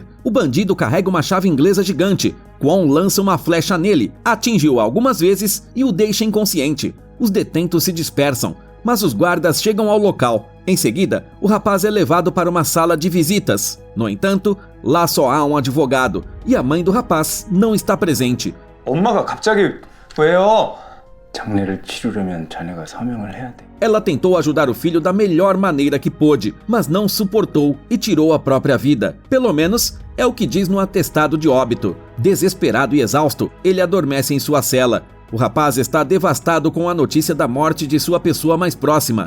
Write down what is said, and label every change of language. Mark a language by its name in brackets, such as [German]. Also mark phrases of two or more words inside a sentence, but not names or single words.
[Portuguese] O bandido carrega uma chave inglesa gigante. Kwon lança uma flecha nele, atinge-o algumas vezes e o deixa inconsciente. Os detentos se dispersam, mas os guardas chegam ao local. Em seguida, o rapaz é levado para uma sala de visitas. No entanto, lá só há um advogado e a mãe do rapaz não está presente. [Korean] 엄마가 갑자기 왜요? 장례를 치르려면 자네가 서명을 해야 돼. [Portuguese] Ela tentou ajudar o filho da melhor maneira que pôde, mas não suportou e tirou a própria vida. Pelo menos é o que diz no atestado de óbito. Desesperado e exausto, ele adormece em sua cela. O rapaz está devastado com a notícia da morte de sua pessoa mais próxima.